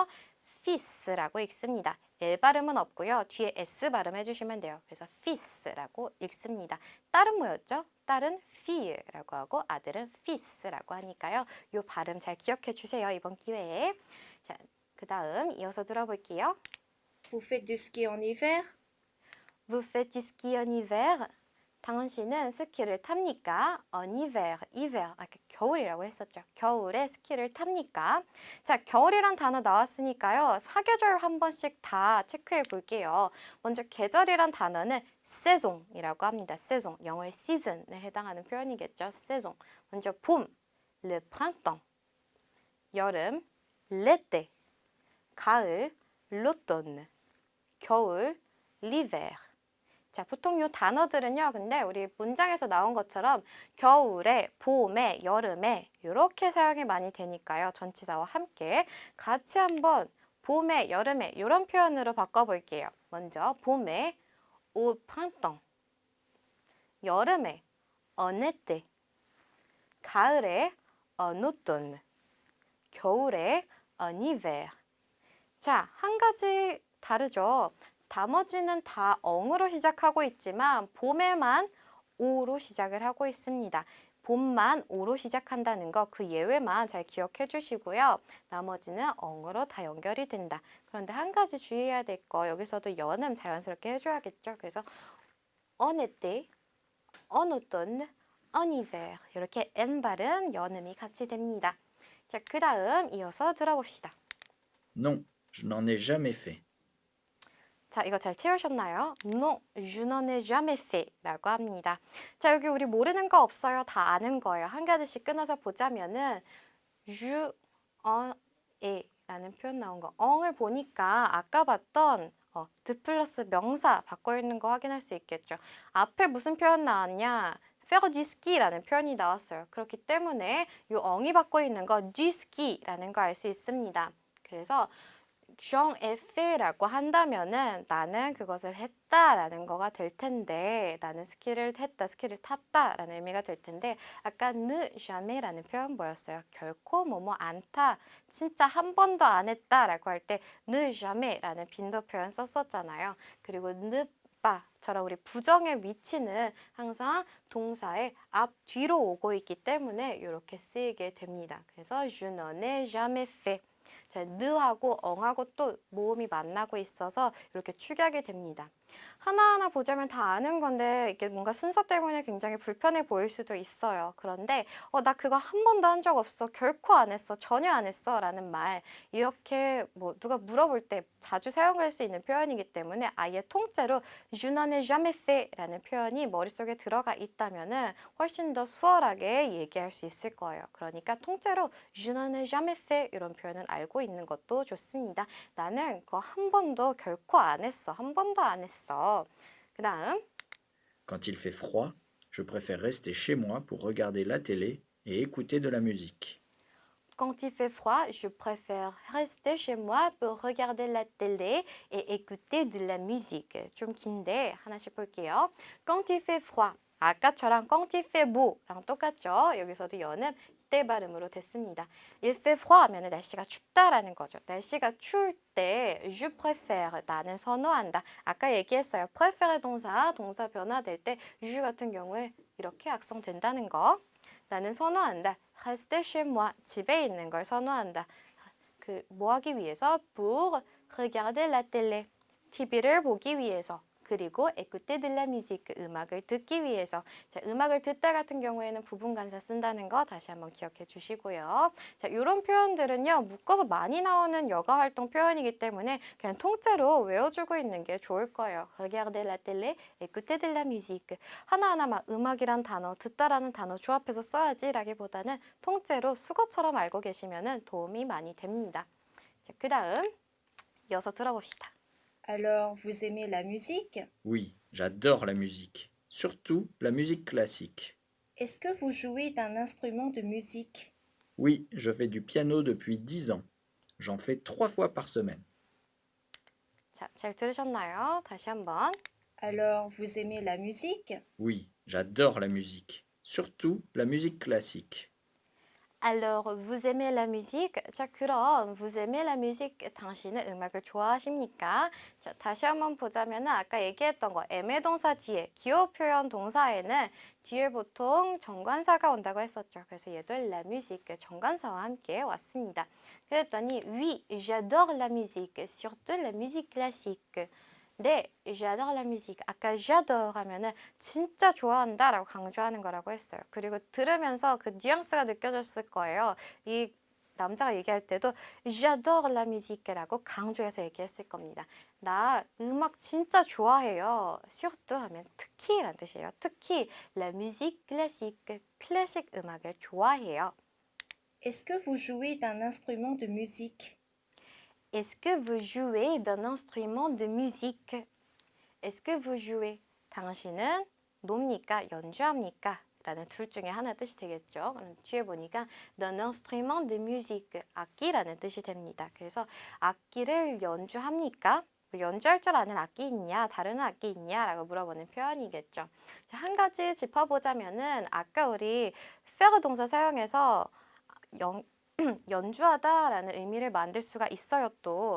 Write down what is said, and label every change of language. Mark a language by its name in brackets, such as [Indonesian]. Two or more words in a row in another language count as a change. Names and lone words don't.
[Korean] fiss라고 읽습니다. L 발음은 없고요. 뒤에 S 발음 해주시면 돼요. 그래서 fiss라고 읽습니다. 딸은 뭐였죠? 딸은 fille라고 하고 아들은 fiss라고 하니까요. 이 발음 잘 기억해 주세요. 이번 기회에. 자, 그 다음 이어서 들어볼게요. [French] Vous faites du ski en hiver? Vous faites du ski en hiver? [Korean] 당신은 스키를 탑니까? [French] En hiver, hiver. [Korean] 아까 겨울이라고 했었죠. 겨울에 스키를 탑니까? 자, 겨울이란 단어 나왔으니까요. 사계절 한 번씩 다 체크해 볼게요. 먼저 계절이란 단어는 saison이라고 합니다. saison, 영어의 season에 해당하는 표현이겠죠. saison. 먼저 봄, [French] le printemps. [Korean] 여름, l'été. 가을, l'automne. 겨울, l'hiver. 자, 보통 이 단어들은요. 근데 우리 문장에서 나온 것처럼 겨울에, 봄에, 여름에 이렇게 사용이 많이 되니까요. 전치사와 함께 같이 한번 봄에, 여름에 이런 표현으로 바꿔볼게요. 먼저 봄에 [French] au printemps, [Korean] 여름에 [French] en été, [Korean] 가을에 [French] en automne, [Korean] 겨울에 [French] en hiver. [Korean] 자, 한 가지 다르죠. 나머지는 다 엉으로 시작하고 있지만 봄에만 오로 시작을 하고 있습니다. 봄만 오로 시작한다는 거 그 예외만 잘 기억해 주시고요. 나머지는 엉으로 다 연결이 된다. 그런데 한 가지 주의해야 될 거 여기서도 연음 자연스럽게 해줘야겠죠. 그래서 [French] en été, en automne, en hiver [Korean] 이렇게 N 발음 연음이 같이 됩니다. 자, 그 다음 이어서 들어봅시다. [French] Non, je n'en ai jamais fait. [Korean] 자, 이거 잘 채우셨나요? [French] Non, je n'en ai jamais fait [Korean] 라고 합니다. 자, 여기 우리 모르는 거 없어요. 다 아는 거예요. 한 가지씩 끊어서 보자면은 [French] je en ai [Korean] 라는 표현 나온 거. 엉을 보니까 아까 봤던 드 플러스 명사 바꿔 있는 거 확인할 수 있겠죠. 앞에 무슨 표현 나왔냐? [French] faire du ski [Korean] 라는 표현이 나왔어요. 그렇기 때문에 이 엉이 바꿔 있는 거 [French] du ski [Korean] 라는 거 알 수 있습니다. 그래서 [French] j'en ai fait [Korean] 라고 한다면은 나는 그것을 했다라는 거가 될 텐데 나는 스키를 했다, 스키를 탔다라는 의미가 될 텐데 아까 [French] ne jamais [Korean] 라는 표현 뭐였어요? 결코 뭐뭐 않다, 진짜 한 번도 안 했다라고 할 때 [French] ne jamais [Korean] 라는 빈도 표현 썼었잖아요. 그리고 [French] ne pas [Korean] 처럼 우리 부정의 위치는 항상 동사의 앞 뒤로 오고 있기 때문에 이렇게 쓰이게 됩니다. [French] 그래서 je n'en ai jamais fait. [Korean] 자, 느하고 엉하고 또 모음이 만나고 있어서 이렇게 축약이 됩니다. 하나하나 보자면 다 아는 건데 이게 뭔가 순서 때문에 굉장히 불편해 보일 수도 있어요. 그런데 나 그거 한 번도 한 적 없어. 결코 안 했어. 전혀 안 했어. 라는 말. 이렇게 뭐 누가 물어볼 때 자주 사용할 수 있는 표현이기 때문에 아예 통째로 [French] Je n'en ai jamais fait [Korean] 라는 표현이 머릿속에 들어가 있다면은 훨씬 더 수월하게 얘기할 수 있을 거예요. 그러니까 통째로 [French] Je n'en ai jamais fait [Korean] 이런 표현은 알고 있는 것도 좋습니다. 나는 그거 한 번도 결코 안 했어. 한 번도 안 했어. 그 다음 [French] Quand il fait froid, je préfère rester chez moi pour regarder la télé et écouter de la musique. Quand il fait froid, je préfère rester chez moi pour regarder la télé et écouter de la musique. [Korean] 좀 긴데 하나씩 볼게요. [French] Quand il fait froid. [Korean] 아까처럼 [French] quand il fait beau [Korean] 랑 똑같죠? 여기서도 여는 때 발음으로 됐습니다. [French] Il fait froid [Korean] 하면 날씨가 춥다라는 거죠. 날씨가 추울 때 [French] je préfère [Korean] 나는 선호한다. 아까 얘기했어요. préfère 동사 변화될 때 je 같은 경우에 이렇게 악성된다는 거. 나는 선호한다. [French] rester chez moi. [Korean] 집에 있는 걸 선호한다. 그 뭐 하기 위해서? [French] pour regarder la télé. [Korean] TV를 보기 위해서. 그리고 [French] écouter de la musique. [Korean] 음악을 듣기 위해서. 자, 음악을 듣다 같은 경우에는 부분관사 쓴다는 거 다시 한번 기억해 주시고요. 자, 이런 표현들은요. 묶어서 많이 나오는 여가 활동 표현이기 때문에 그냥 통째로 외워주고 있는 게 좋을 거예요. [French] regarder la télé, écouter de la musique. [Korean] 하나하나 막 음악이란 단어, 듣다라는 단어 조합해서 써야지 라기보다는 통째로 수거처럼 알고 계시면 도움이 많이 됩니다. 자, 그 다음 이어서 들어봅시다. [French] Alors, vous aimez la musique? Oui, j'adore la musique, surtout la musique classique. Est-ce que vous jouez d'un instrument de musique? Oui, je fais du piano depuis 10 ans. J'en fais 3 fois par semaine. [Korean] 자, 잘 들으셨나요? 다시 한번. [French] Alors, vous aimez la musique? Oui, j'adore la musique, surtout la musique classique. Alors, vous aimez la musique? [Korean] 자, 그럼 [French] vous aimez la musique? [Korean] 당신은 음악을 좋아하십니까? 자, 다시 한번 보자면 아까 얘기했던 거 애매 동사 뒤에 기호 표현 동사에는 뒤에 보통 정관사가 온다고 했었죠. 그래서 얘도 [French] la musique [Korean] 정관사와 함께 왔습니다. [French] 그랬더니 oui, j'adore la musique, surtout la musique classique. 네, j'adore la musique. [Korean] 아까 j'adore 하면은 진짜 좋아한다 라고 강조하는 거라고 했어요. 그리고 들으면서 그 뉘앙스가 느껴졌을 거예요. 이 남자가 얘기할 때도 [French] j'adore la musique [Korean] 라고 강조해서 얘기했을 겁니다. 나 음악 진짜 좋아해요. surtout 하면 특히란 뜻이에요. [French] 특히 la musique classique, [Korean] 클래식 음악을 좋아해요. [French] Est-ce que vous jouez d'un instrument de musique? Est-ce que vous jouez d'un instrument de musique? Est-ce que vous jouez? [Korean] 당신은 놉니까? 연주합니까? 라는 둘 중에 하나 뜻이 되겠죠. 뒤에 보니까 [French] d'un instrument de musique, [Korean] 악기라는 뜻이 됩니다. 그래서 악기를 연주합니까? 뭐 연주할 줄 아는 악기 있냐? 다른 악기 있냐? 라고 물어보는 표현이겠죠. 한 가지 짚어보자면은 아까 우리 faire 동사 사용해서 연주하다라는 의미를 만들 수가 있어요 또.